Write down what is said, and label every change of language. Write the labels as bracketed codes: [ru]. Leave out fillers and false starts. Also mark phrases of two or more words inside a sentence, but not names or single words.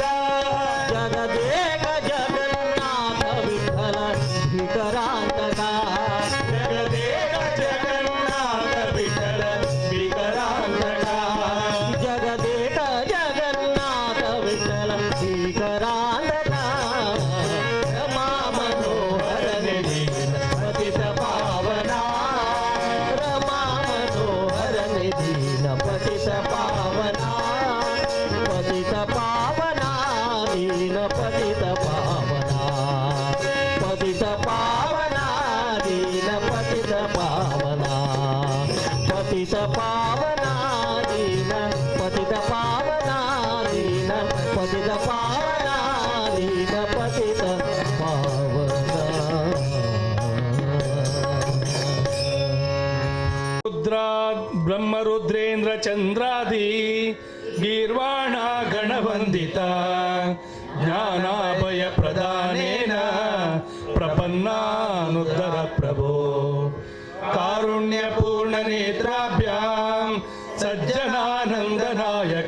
[kn] ಜಗದೇಕ ಜಗನ್ನಾಥ ವಿಠಲ ಭೀಕರಾಂತಕ ಜಗದೇಕ ಜಗನ್ನಾಥ ವಿಠಲ ವಿಕರಾಂತಕ ಜಗದೇಕ ಜಗನ್ನಾಥ ವಿಠಲ ಭೀಕರಾಂತಕ ರಮಾ ಮನೋಹರನೆ ದೀನ ಪತಿತ ಪಾವನಾ ರಮಾ ಮನೋಹರನೆ ದೀನ ಪತಿತ ಪಾವನಾ ಪತಿತ ಪಾವನಾ ದೀನ ಪತಿತ ಪಾವನಾ ಪತಿತ ಪಾವನಾ ದೀನ ಪತಿತ ಪಾವನಾ ಪತಿತ ಪಾವನಾ ದೀನ ಪತಿತ ಪಾವನಾ ದೀನ ಪತಿತ ಪಾವನಾ ದೀನ ಪತಿತ ಪಾವನಾ [sa] रुद्रा ब्रह्मरुद्रेन्द्र चंद्रादि गीर्वाण गणवंदिता ज्ञानाभय प्रदानेन प्रपन्नानुद्धर प्रभो कारुण्यपूर्ण नेत्राभ्यां सज्जनानंदनायक